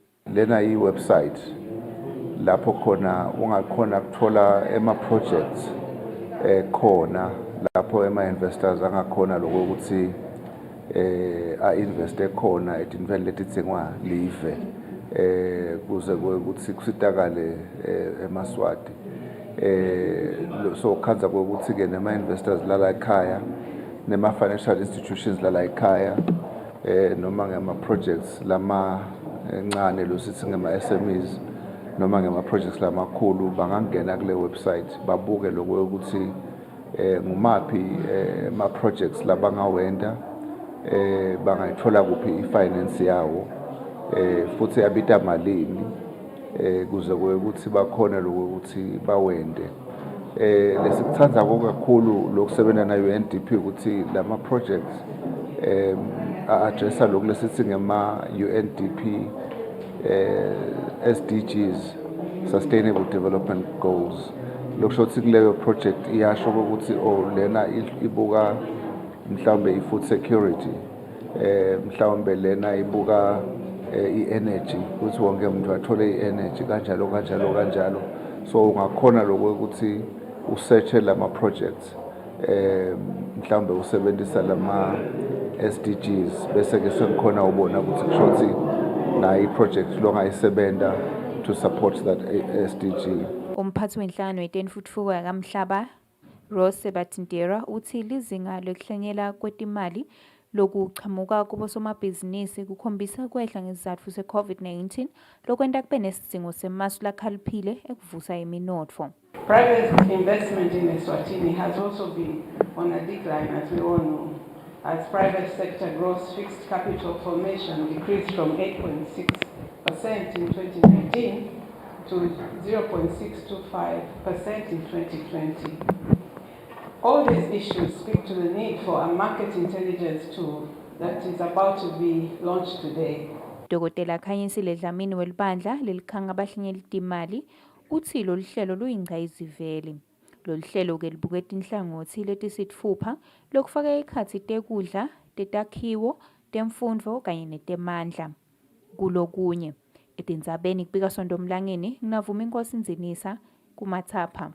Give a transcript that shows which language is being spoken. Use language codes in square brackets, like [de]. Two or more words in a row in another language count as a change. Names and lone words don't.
[ss] Lena i-website lapho khona ungakhona kuthola ema-projects khona lapho ema-investors angakhona lokho ukuthi a-investe khona etintweni letitsengwa live kuze ukuthi kusitakale emaswati. So khanza kokuthi-ke nema-investors lala ekhaya nema-financial institutions lala ekhaya noma ngama-projects lamancane losithi ngama-SMEs noma ngama-projects lamakhulu bangangena kule website babuke lokho ukuthi ngumaphi ama-projects labangawenda bangayithola kuphi i-finance yawo futhi yabita malini kuze ukuthi bakhona lokho ukuthi bawende. Lesikuthandza kakhulu lokusebenza na UNDP ukuthi lama projects a-addressa lokho lesithi ngema UNDP SDGs, Sustainable Development Goals. Lokusho ukuthi kuleyo project iyasho ukuthi lena ibuka mhlawumbe i- [en] food security, [ss] mhlawumbe lena ibuka i-energy ukuthi wonke umuntu athole i-energy kanjalo. So ungakhona lokho ukuthi usearche lama projects mhlawumbe usebenzisa lama SDGs bese ke sekukhona ubona ukuthi kusho ukuthi na i-project longayisebenta [en] to support that SDG. [ss] Umphathi wenhlangano yetentfutfuko yakamhlaba Rose Batintera uthi lizinga lokuhlanyela kwetimali lokuchamuka kubosomabhizinisi kukhombisa kwehla ngesizatfu se-COVID-19 lokwenta kube nesidingo semasu lakhaliphile ekuvusa iminotfo. [en] Private investment in Eswatini has also been on a decline, as we all know, as private sector gross fixed capital formation decreased from 8.6% in 2019 to 0.625% in 2020. All these issues speak to the need for a market intelligence tool that is about to be launched today. [ss] Dr. Khanyisile Dlamini welibandla lelikhanga abahlanyeli timali uthi lolu hlelo luyingqayizivele. Lolu hlelo ke libuketa inhlangothi letisitfupha lokufaka ekhatsi tekudla, tetakhiwo, temfundvo kanye netemandla. Kulokunye etindzabeni kubika Sondomlangeni nginavuma Inkosi Nzinisa kumathapha.